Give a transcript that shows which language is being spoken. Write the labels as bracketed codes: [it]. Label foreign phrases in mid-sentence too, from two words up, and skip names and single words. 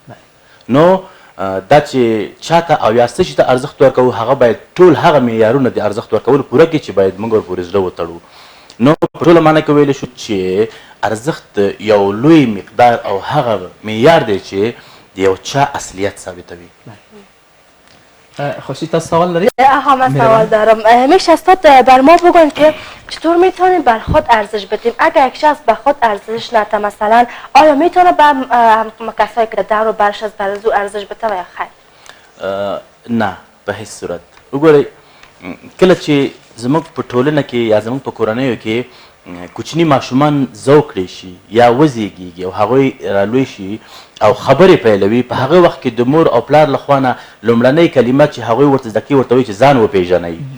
[ps] نو دا چې چاته او یا څه شي ته ارزښت ورکوو هغه باید ټول هغه معیارونه د ارزښت ورکولو پوره کړي چې باید موږ ورپورې زړه وتړو. نو په ټوله معنی کې ویلی شو چې ارزښت یو لوی مقدار او هغه معیار دی چې د یو چا اصلیت ثابتوي. [fa] خورشید تا سوال داری؟ آها من سوال دارم. میشه استاد بر ما بگن که چطور میتونیم بر خود ارزش بدیم؟ اگر یک شخص به خود ارزش نده مثلا آیا میتونه به کسایی که در و برش از برزو ارزش بده و یا خیر؟ [ps] نه به هیڅ صورت. وګورئ کله چې زموږ په ټولنه کې یا زموږ په کورنیو کې کوچني ماشومان ذوق کړی شي یا وزیږیږي او هغوی رالوی شي او خبرې پیلوي، په هغه وخت کې د مور او پلار له خوا نه لومړنۍ کلمه چې هغوی ورته زده کوي ورته وایي چې ځان وپېژنئ.